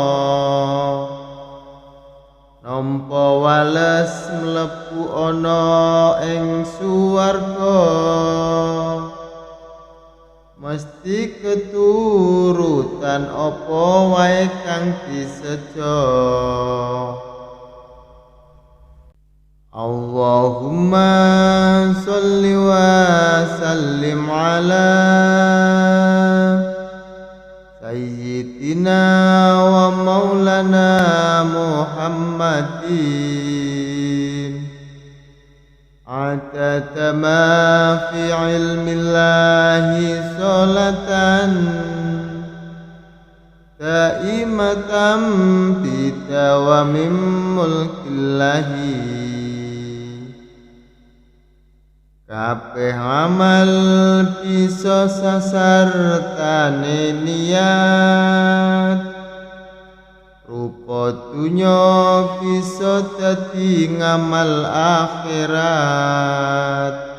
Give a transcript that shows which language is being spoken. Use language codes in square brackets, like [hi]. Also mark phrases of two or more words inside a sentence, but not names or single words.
[jv] Nampa wales mlebu ana ing suwarga, mesti keturutan apa wae kang disejo. [ar] اللهم صل وسلم على سيدنا ومولانا محمد عدد ما في علم الله صلاة دائمة بدوام ملك الله. [jv] Kabeh amal bisa sasartane niat, rupa dunya bisa dadi ngamal akhirat.